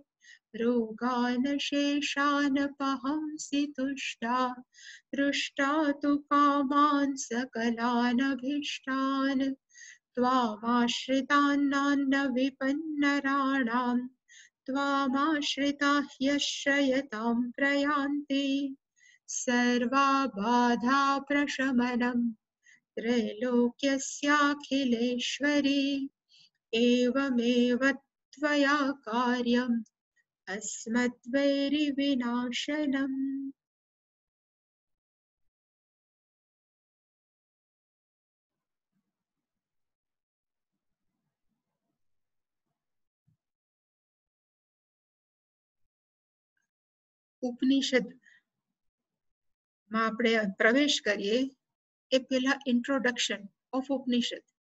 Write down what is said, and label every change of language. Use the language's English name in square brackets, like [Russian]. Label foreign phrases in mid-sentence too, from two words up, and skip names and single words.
[Sanskrit] रोगानशेषानपहंसि तुष्टा रुष्टा तु कामान् सकलानभीष्टान् त्वामाश्रितानान्न विपन्नराणां त्वामाश्रिताः यश्रयतां प्रयान्ति। सर्वाबाधा प्रशमनं त्रैलोक्यस्याखिलेश्वरी एवमेव त्वया कार्यम् अस्मद्वैरिविनाशनम्। [Gujarati] ઉપનિષદ માં આપણે પ્રવેશ કરીએ એ પહેલા [English] introduction of [Gujarati] ઉપનિષદ.